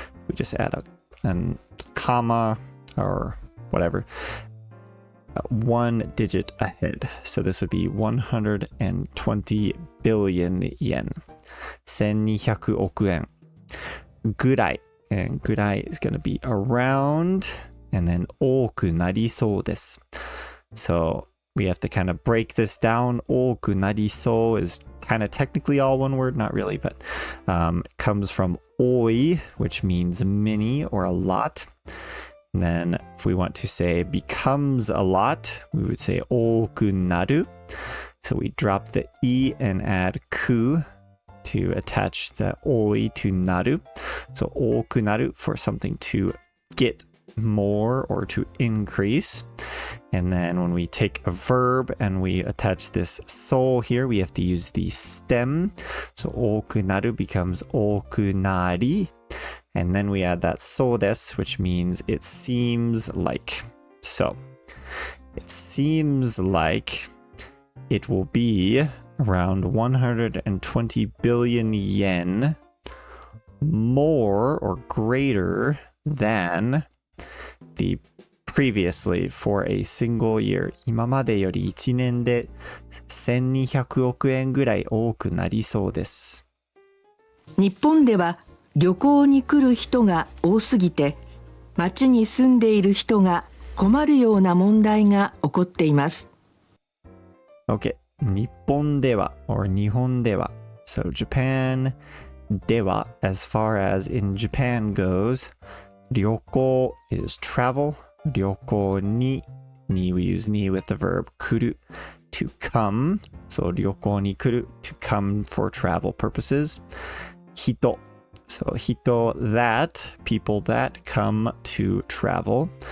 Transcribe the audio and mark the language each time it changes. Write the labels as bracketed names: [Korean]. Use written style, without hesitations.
[English] We just add a comma or whatever. One digit ahead. So this would be 120 billion yen. [Japanese] 1200億円ぐらい. [English] And ぐらい is going to be around. [Japanese] And then 多くなりそうです. [English] So we have to kind of break this down. [Japanese] 多くなりそう [English] is kind of technically all one word, not really, but it comes from 多い, which means many or a lot. And then if we want to say becomes a lot, we would say [Japanese] 多くなる. [English] So we drop the e and add く to attach the 多い to なる. So [Japanese] 多くなる [English] for something to get more or to increase. And then when we take a verb and we attach this so here, we have to use the stem. So [Japanese] 多くなる [English] becomes [Japanese] 多くなり. [English] And then we add that so des, which means it seems like. So it seems like it will be around 120 billion yen more or greater than the previously for a single year. [Japanese] 今までより1年で1200億円ぐらい多くなりそうです。日本では旅行に来る人が多すぎて、町に住んでいる人が困るような問題が起こっています。 [English] Okay, 日本では or 日本では So Japan では as far as in Japan goes 旅行 is travel 旅行に we use に with the verb 来る to come So [Japanese] 旅行に来る [English] to come for travel purposes 人 So 人 that people that come to travel